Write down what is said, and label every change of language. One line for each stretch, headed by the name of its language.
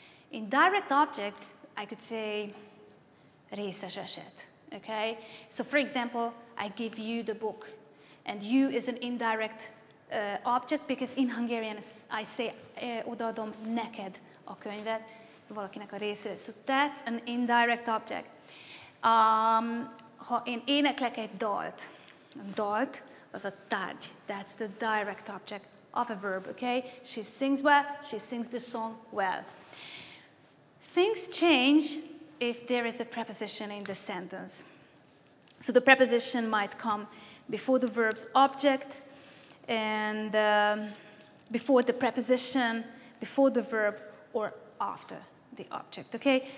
English: In direct object, I could say
Hungarian: részes eset,
English: okay? So for example, I give you the book, and you is an indirect object, because in Hungarian I say
Hungarian: odaadom neked a könyvet, valakinek a részére.
English: So that's an indirect object.
Hungarian: Ha én éneklek egy dalt, az a tárgy.
English: That's the direct object of a verb, okay? She sings well, she sings the song well. Things change if there is a preposition in the sentence. So the preposition might come before the verb's object, and before the preposition, before the verb, or after the object, okay?